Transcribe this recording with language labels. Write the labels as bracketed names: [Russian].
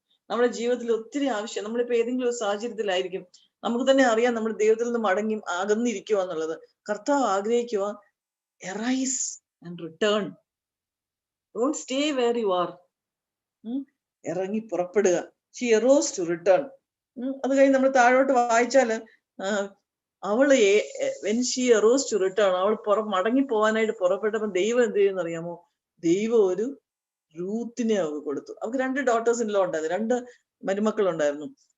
[Malayalam] നമ്മുടെ ജീവിതത്തിൽ ഒത്തിരി ആവശ്യം. നമ്മളിപ്പോ ഏതെങ്കിലും ഒരു സാഹചര്യത്തിലായിരിക്കും, നമുക്ക് തന്നെ അറിയാം നമ്മൾ ദൈവത്തിൽ നിന്ന് അകന്നിരിക്കുക എന്നുള്ളത്. കർത്താവ് ആഗ്രഹിക്കുക, [English] arise and return. Don't stay where you are. [Malayalam] ഇറങ്ങി പുറപ്പെടുക. [English] She arose to return. [Malayalam] അത് കഴിഞ്ഞ് നമ്മൾ താഴോട്ട് വായിച്ചാല് അവള് [English] when she arose to return, [Malayalam] അവൾ മടങ്ങി പോകാനായിട്ട് പുറപ്പെട്ടപ്പോ ദൈവം എന്ത് ചെയ്യുന്ന അറിയാമോ? ദൈവം ഒരു റൂത്തിനെ അവൾക്ക് കൊടുത്തു. അവൾക്ക് 2 ഡോട്ടേഴ്സ് ഇൻ ലോ ഉണ്ടായിരുന്നു, 2 മരുമക്കൾ ഉണ്ടായിരുന്നു.